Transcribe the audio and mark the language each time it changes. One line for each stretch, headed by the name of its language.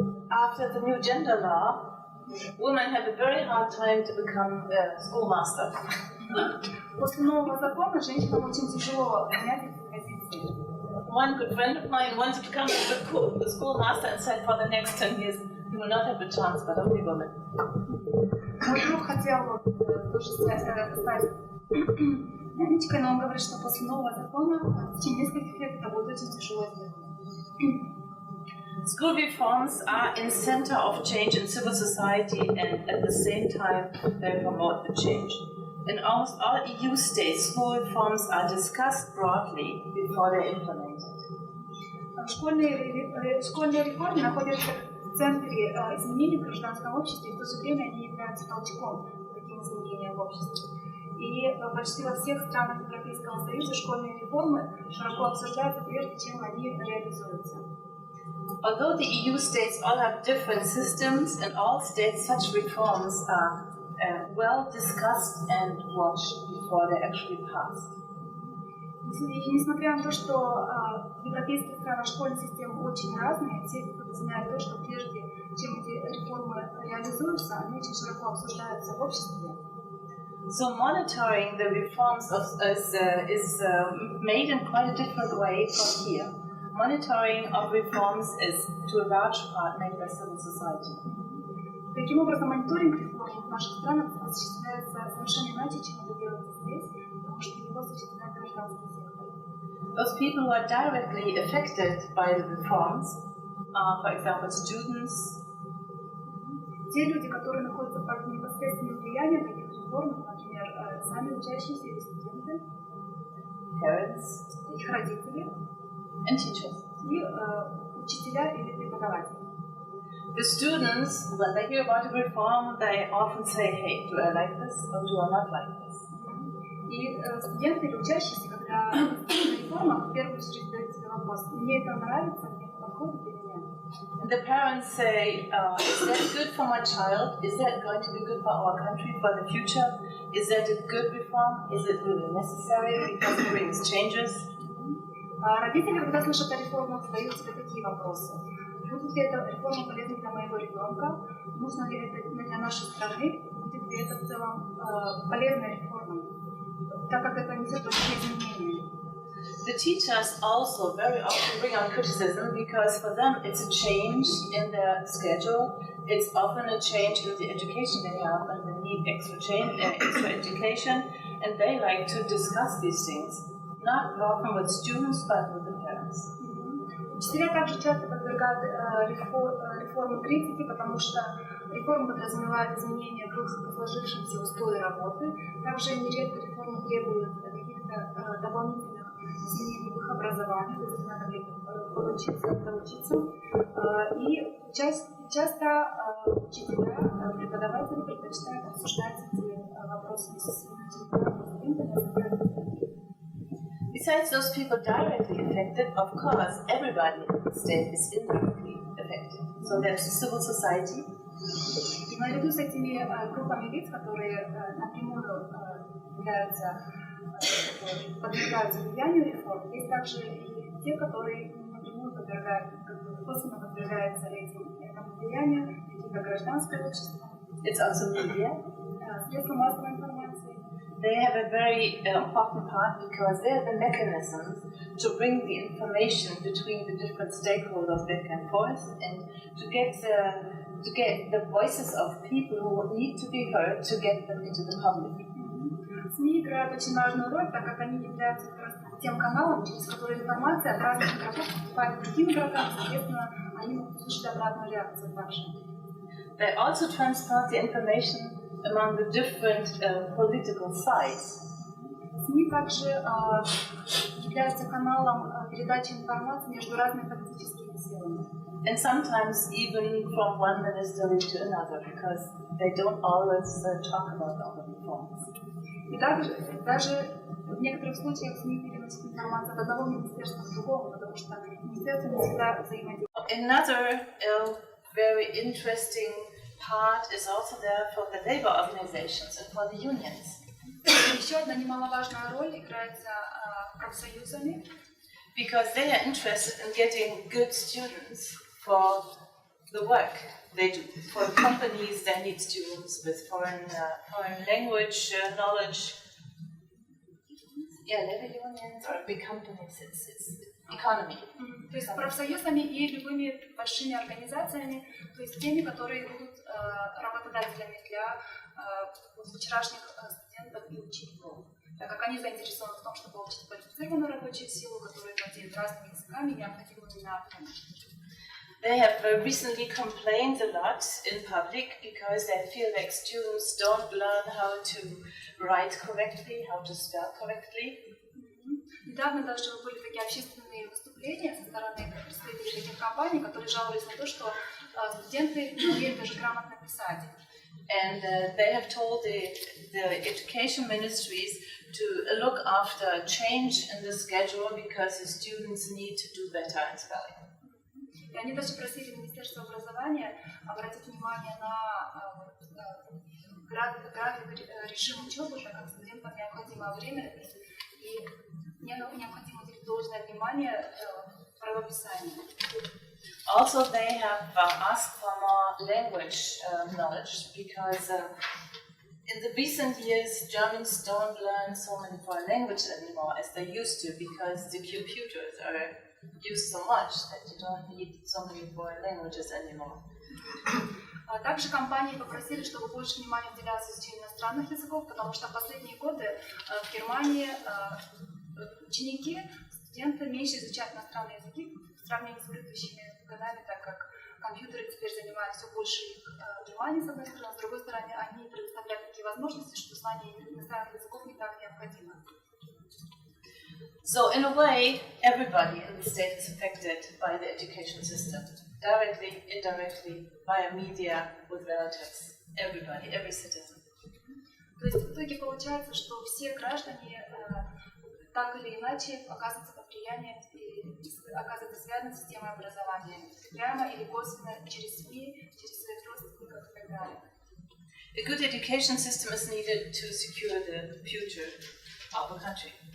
English: After the new gender law, women have a very hard time to become a schoolmaster.
Russian: После нового закона женщинам очень тяжело занять эти позиции.
English: One good friend of mine wanted to become a schoolmaster and said for the next 10 years you will not have a chance, but only women.
Russian: Мой друг хотел тоже стать нянечкой, но он говорит, что после нового закона в течение нескольких лет это будет очень тяжело сделать.
English: School reforms are in center of change in civil society and at the same time they promote the change. In almost all EU states, school reforms are discussed broadly before they're implemented.
Russian: Школьные реформы находятся в центре изменений в гражданском обществе, и в то же время они являются толчком к таким изменениям в обществе. И почти во всех странах Европейского Союза школьные реформы широко обсуждаются, прежде чем они реализуются.
English: Although the EU states all have different systems, in all states such reforms are well discussed and watched before they're actually passed.
Russian: И несмотря на то, что в европейских странах школьные системы очень разные, все знают то, что прежде чем эти реформы реализуются, они очень широко обсуждаются в обществе.
English: So monitoring the reforms is made in quite a different way from here. Monitoring of reforms is to a large part made by civil society.
Russian: Таким образом, мониторинг реформ в наших странах осуществляется совершенно иначе, чем это делается здесь, потому что его осуществляет гражданский сектор.
English: Those people who are directly affected by the reforms are, for example, students.
Russian: Те люди, которые находятся под непосредственным влиянием таких реформ, например, сами учащиеся или студенты,
English: Parents,
Russian: их родители,
English: and teachers.
Russian: И учителя или преподаватели.
English: The students, when they hear about a reform, they often say, hey, do I like this or do I not like this?
Russian: И студенты или учащиеся, когда слышат реформа, в первую очередь задают себе вопрос, мне это нравится, мне это подходит или нет?
English: And the parents say, is that good for my child? Is that going to be good for our country, for the future? Is that a good reform? Is it really necessary because it brings changes?
Russian: Родители, когда слышат о реформах, задают себе такие вопросы. Будет ли эта реформа полезна для моего ребенка? Нужно ли это для нашей страны? Будет ли это в целом полезной реформой? Так как это несет большие изменения.
English: The teachers also very often bring on criticism because for them it's a change in their schedule. It's often a change in the education they have and they need extra education, and they like to discuss these things, not often with students but with the parents.
Russian: Учителя также часто подвергают реформы критике, потому что реформа подразумевает изменения в сложившемся устои работы. Также нередко реформы требуют каких-то дополнительных изменений в их образовании, то есть надо доучиться. И часто учителя, преподаватели предпочитают обсуждать эти вопросы со своими студентами.
English: Besides those people directly affected, of course, everybody in the state is indirectly affected. So there's civil society.
Russian: И наряду с этими группами лиц, которые напрямую подвергаются влиянию реформ, есть также и те, которые напрямую косвенно подвергаются этому влиянию, такие как гражданское общество.
English: It's also media.
Russian: Средства массовой информации.
English: They have a very important part because they're the mechanisms to bring the information between the different stakeholders back and forth and to get the voices of people who need to be heard to get them into the public.
Russian: СМИ играют очень важную роль, так как они являются как раз тем каналом, через который информация от разных игроков поступает к другим игрокам, соответственно, они могут услышать обратную реакцию также.
English: They also transport the information among the different political sides.
Russian: СМИ также являются каналом передачи информации между разными политическими силами.
English: And sometimes even from one ministry to another, because they don't always talk about all the reforms.
Russian: И даже в некоторых случаях СМИ переносят информацию от одного министерства к другому, потому что министерство не всегда взаимодействует.
English: Another very interesting part is also there for the labor organizations and for the unions.
Russian: Еще одна немаловажная роль играется профсоюзами.
English: Because they are interested in getting good students for the work they do. For companies, they need students with foreign language knowledge. Yeah, labor unions or big companies, it's economy.
Russian: То есть профсоюзами и любыми большими организациями, то есть теми, которые будут работодателями для вчерашних студентов и учеников, так как они заинтересованы в том, чтобы получить квалифицированную рабочую силу, которая владеет разными языками, необходимыми навыками.
English: They have recently complained a lot in public because they feel like students don't learn how to write correctly, how to spell correctly.
Russian: Недавно даже были такие общественные выступления со стороны представителей этих компаний, которые жаловались на то, что студенты не умеют даже грамотно писать.
English: And they have told the education ministries to look after a change in the schedule because the students need to do better in spelling.
Russian: И они даже просили Министерство образования обратить внимание на график, режим учебы, так как студентам необходимо время и необходимо уделить должное внимание правописанию.
English: Also, they have asked for more language knowledge because in the recent years, Germans don't learn so many foreign languages anymore as they used to because the computers are used so much that you don't need so many foreign languages anymore.
Russian: Также компании попросили, чтобы больше внимания уделялось изучению иностранных языков, потому что в последние годы в Германии ученики, студенты меньше изучают иностранные языки в сравнении с предыдущими годами, так как компьютеры теперь занимают все больше их внимания, с одной стороны, с другой стороны, они предоставляют такие возможности, что знание иностранных языков не так необходимо.
English: So, in a way, everybody in the state is affected by the education system, directly, indirectly, via media, with relatives. Everybody, every citizen.
Russian: То есть в итоге получается, что все граждане так или иначе оказываются под влиянием и оказываются связаны с системой образования, прямо или косвенно через СМИ, через своих родственников и так далее.
English: A good education system is needed to secure the future of a country.